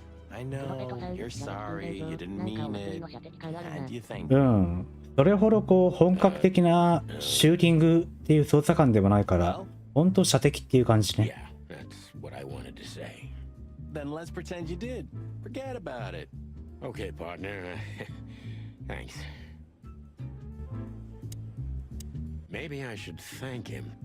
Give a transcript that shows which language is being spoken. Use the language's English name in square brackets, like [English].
[English] I know, you're sorry, you didn't mean it, and you think. [Japanese] うん。それほどこう本格的なシューティングっていう捜査官でもないから、本当射的っていう感じね。 [English] Yeah, that's what I wanted to say. Then let's pretend you did. Forget about it. Okay, partner. Thanks. Maybe I should thank him.